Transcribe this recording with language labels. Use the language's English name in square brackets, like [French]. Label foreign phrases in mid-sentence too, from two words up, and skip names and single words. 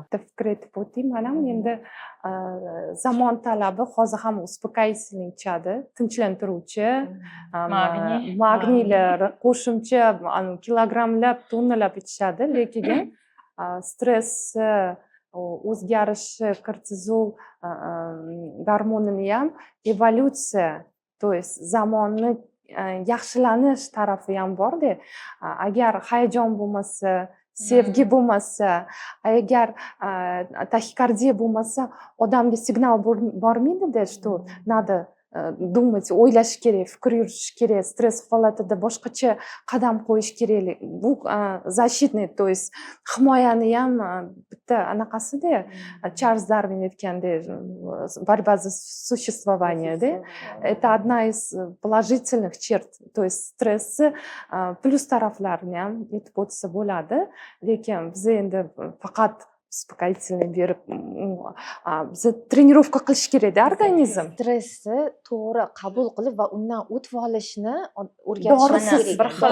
[Uzbek] Bitta fikr aytib o'tayim. Mana endi zamon talabi hozir ham uspokоительный ichadi, tinchlantiruvchi, magniylar, qo'shimcha kilogrammlab, tonnalab ichishadi, lekin stress o'zgarishi, kortizol gormonini ham evolyutsiya, [Russian] то есть [Uzbek] zamonni yaxshilanish tarafi ham borda. Agar hayajon bo'lmasa, sevgi bo'lmasa, agar taxikardiya bo'lmasa, odamga signal bormaydi-da, [Russian] что надо думать, [Uzbek] o'ylash kerak, fikr yuritish kerak, stress holatida boshqacha qadam qo'yish kerak. Bu [Russian] защитный, то есть [Uzbek] himoyani ham bitta anaqasida, Charles Darwin aytgandek, [Russian] борьба за существование, да? Это одна из положительных черт, то есть [Uzbek] stressni plus taraflarini ham aytib o'tsa bo'ladi, lekin biz endi faqat uspokоительный berib biza trenirovka qilish kerak-da organizm. Stressni to'g'ri qabul qilib va undan o'tib olishni o'rgatishimiz kerak.